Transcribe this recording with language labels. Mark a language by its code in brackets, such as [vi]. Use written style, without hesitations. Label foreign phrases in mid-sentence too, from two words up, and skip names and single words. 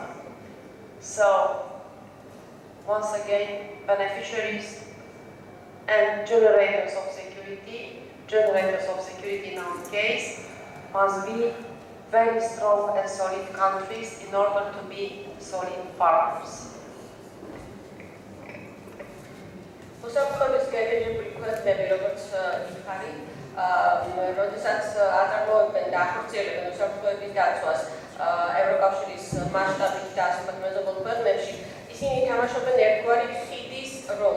[en] So, once again, beneficiaries and generators of security in our case, must be very strong and solid countries in order to be solid partners. [ka] უსაფრთხოების გენერირებული ქვეყნები, როგორც იხარი, როდესაც აწარმოებენ და ახორციელებენ უსაფრთხოების დაცვას ევროკავშირის მასშტაბით და ასე ვთქვათ მეზობელ ქვეყნებში, ისინი თამაშობენ ერთგვარი ხიდის როლს.